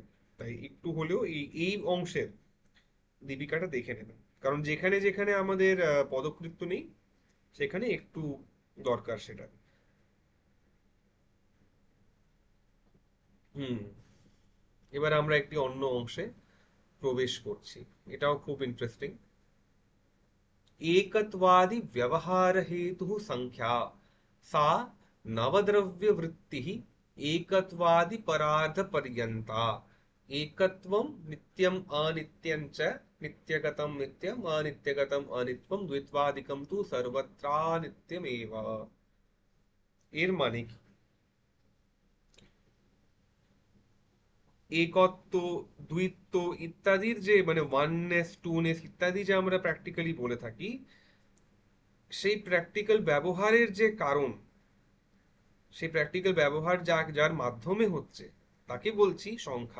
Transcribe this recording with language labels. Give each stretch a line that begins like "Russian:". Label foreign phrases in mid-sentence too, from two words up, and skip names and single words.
Bangla: তাই একটু হলেও এই এই অংশের দীপিকাটা দেখে নেবেন, কারণ যেখানে যেখানে আমাদের পদকৃত্য নেই, সেখানে একটু দরকার সেটা। হুম। এবার আমরা একটি অন্য অংশে প্রবেশ করছি, এটাও খুব ইন্টারেস্টিং।
Sanskrit: एकत्वादि व्यवहार हेतु संख्या सा नवद्रव्य वृत्ति एकत्वादि परार्थ पर्यंता। एकत्वम नित्यम अनित्यं च नित्यगतम नित्यम अनित्यगतम अनित्यम द्वित्वादिकम तु सर्वत्रा नित्यमेव।
Bangla: এর মানে কি, একত্ব, দ্বিত্ব ইত্যাদির যে মানে
English: oneness twoness
Bangla: ইত্যাদি যে আমরা প্র্যাকটিক্যালি বলে থাকি, সেই প্র্যাকটিক্যাল ব্যবহারের যে কারণ, সেই প্র্যাকটিক্যাল ব্যবহার যার মাধ্যমে হচ্ছে, তাকে বলছি সংখ্যা।